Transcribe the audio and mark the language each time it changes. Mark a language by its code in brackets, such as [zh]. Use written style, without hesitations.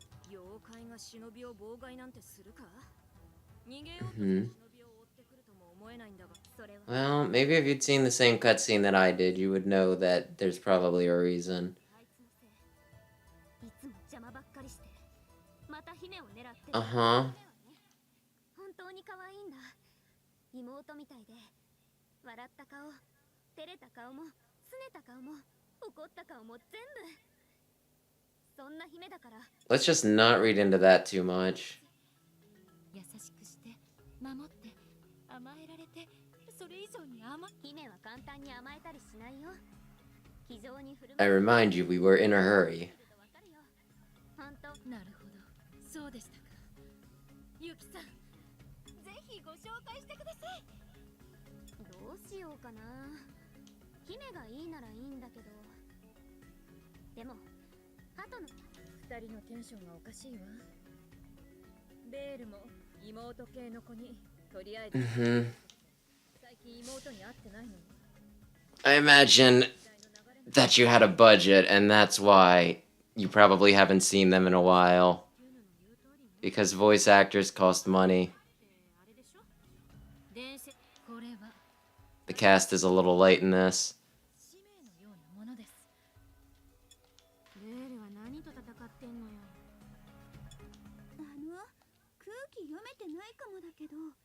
[ja] 妖怪が忍びを妨害なんてするか？逃げようとして Mhm. 忍びを追ってくるとも思えないんだが、それは [en] Well, maybe if you'd seen the same cutscene that I did, you would know that there's probably a reason. [ja] あいつのせい。いつも邪魔ばっかりして、また姫を狙って。 Uh-huh. 本当に可愛いんだ。妹みたいで、笑った顔、照れた顔も、拗ねた顔も、怒った顔も全部。そんな姫だから。 [en] Let's just not read into that too much. [ja] 優しくして守って甘えられて、それ以上に姫は簡単に甘えたりしないよ。非常に振る [en] I [ja] 舞う。 [en] remind you, we were in a hurry. [ja] 本当。なるほど、そうでしたか。ゆきさん、ぜひご紹介してください。どうしようかな。姫がいいならいいんだけど。でも、鳩の二人のテンションがおかしいわ。ベールも妹系の子にとりあえず Mm-hmm. 最近妹に会ってないの。 [en] I imagine that you had a budget, and that's why you probably haven't seen them in a while. Because voice actors cost money. [ja] あれでしょ。伝説。これは [en] The cast is a little light in this. [ja] 使命のようなものです。ベールは何と戦ってんのよ。空気読めてないかもだけど。